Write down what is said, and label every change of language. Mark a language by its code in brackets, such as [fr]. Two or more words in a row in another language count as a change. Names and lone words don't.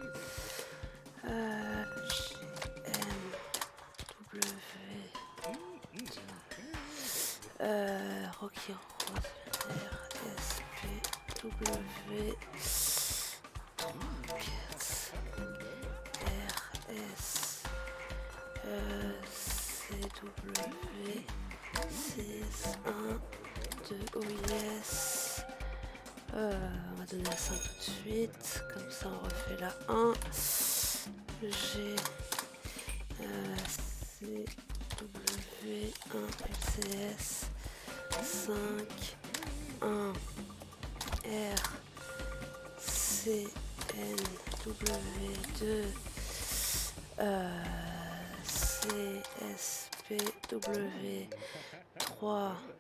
[fr] G, M, W, Rocky Rose, R, S, P, W, 3, 4, R, S, C, W, 6, 1, 2, O, S. On va donner la 5 tout de suite, comme ça on refait la 1. G, C, W, 1, LCS, 5, 1, R, C, N, W, 2, C, S, P, W, 3,